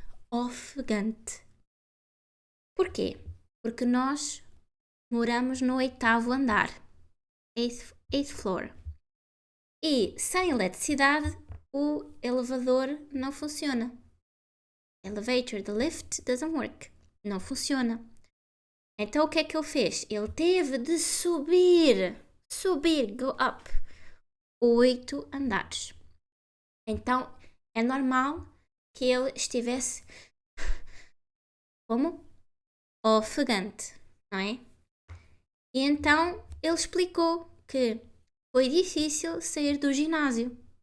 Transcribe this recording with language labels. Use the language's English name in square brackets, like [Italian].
[Portuguese] Ofegante. Porquê? Porque nós moramos no 8º andar. 8th floor. E sem eletricidade o elevador não funciona. [English] Elevator, the lift doesn't work. [Portuguese] Não funciona. Então o que é que ele fez? Ele teve de subir, go up, 8 andares. Então é normal que ele estivesse como? Ofegante, não é? E então ele explicou que foi difícil sair do ginásio.